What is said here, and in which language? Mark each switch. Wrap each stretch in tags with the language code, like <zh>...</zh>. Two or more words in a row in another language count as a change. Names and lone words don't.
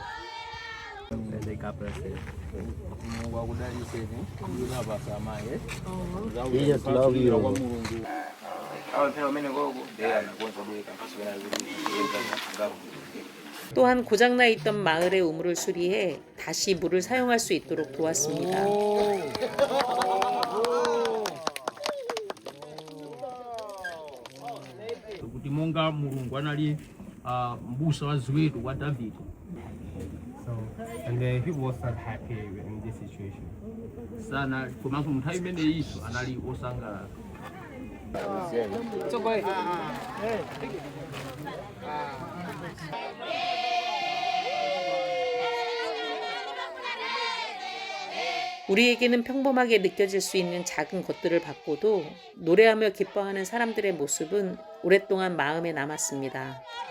<ko>또한 고장나 있던 마을의 우물을 수리해 다시 물을 사용할 수 있도록 도왔습니다.</ko> <ny>kuti monga mulungu anali m'busa wa ziweto wa Davide.</ny> <en>So, and the people was not happy in this situation.</en> <ny>Sana komanso nthawi imeneyiso anali osangalala.</ny> <ko>우리에게는 평범하게 느껴질 수 있는 작은 것들을 받고도 노래하며 기뻐하는 사람들의 모습은 오랫동안 마음에 남았습니다.</ko>